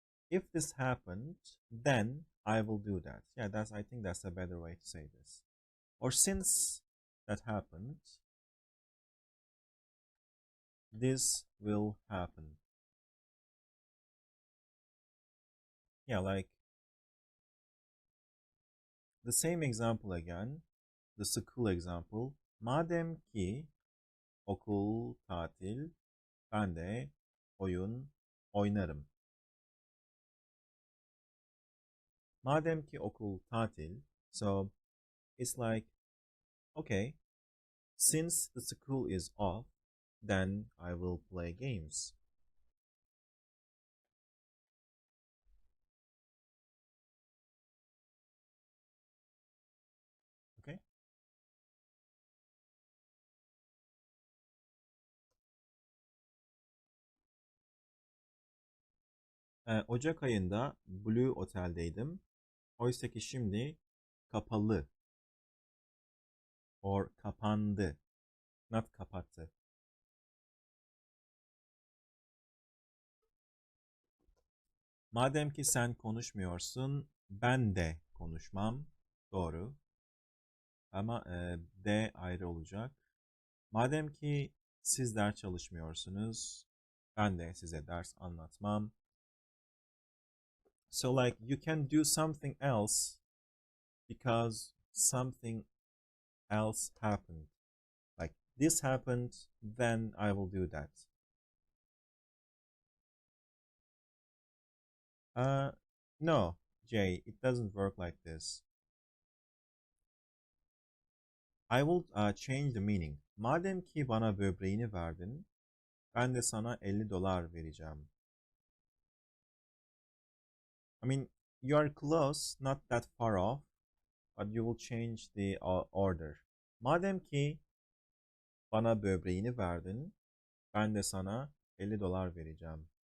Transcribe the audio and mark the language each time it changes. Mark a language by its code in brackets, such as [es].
[en] If this happened, then I will do that. Yeah, I think that's a better way to say this. Or since that happened, this will happen. Yeah, like the same example again, the school example. [tr] Mademki okul tatil, ben de oyun oynarım. Mademki okul tatil, [en] so it's like, okay, since the school is off, then I will play games. Okay? [tr] Ocak ayında Blue Otel'deydim. Oysaki şimdi kapalı or kapandı, not kapattı. Madem ki sen konuşmuyorsun, ben de konuşmam. [en] Doğru. [tr] Ama de ayrı olacak. Madem ki siz ders çalışmıyorsunuz, ben de size ders anlatmam. [en] So like you can do something else because something else happened. Like this happened, then I will do that. Uh, no, Jay, it doesn't work like this. I will change the meaning. [tr] Madem ki bana böbreğini verdin, ben de sana 50 dolar vereceğim. [en] I mean, you are close, not that far off, but you will change the order. [tr] Madem ki bana böbreğini verdin, ben de sana 50 dolar vereceğim.